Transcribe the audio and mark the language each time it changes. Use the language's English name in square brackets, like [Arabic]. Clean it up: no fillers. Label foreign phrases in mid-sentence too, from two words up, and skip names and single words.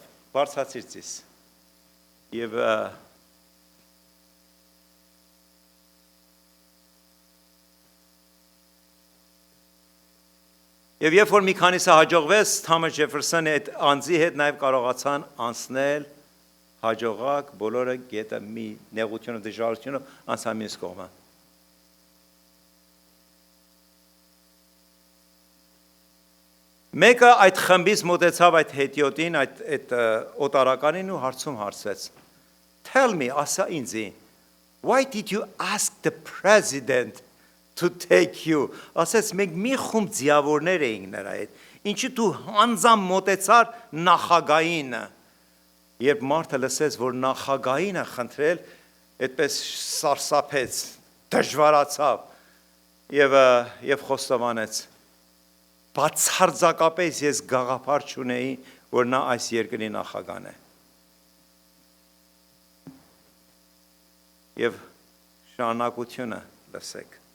[Armenian] «Բարձրացիր ցիս»։ Եվ երբ որ մի քանիսը հաջողվեց, Թոմաս Ջեֆերսոնի այդ անձի հետ նաեւ կարողացան անցնել հաջողակ բոլորը գետը մի նեղությունը դժվարությունը անցան մյուս կողմը։ Մեկը այդ խմբից մոտեցավ այդ հետիոտին, այդ օտարականին ու հարցրեց. [English] Tell me, [Armenian] ասա ինձի, [English] why did you ask the president to take you? [Armenian] Ասեց, մենք մի խումբ ձիավորներ էինք նրա հետ, ինչի դու հանձամ մոտեցար նախագահին, երբ մարդը լսեց, որ նախագահին է խնդրել, այդպես սարսափեց, դժվարացավ և խոստովանեց, բացարձակապես ես գաղափար չունեի, որ նա այս երկրի նախագահն է։ Եվ շարունակությունը լսեք։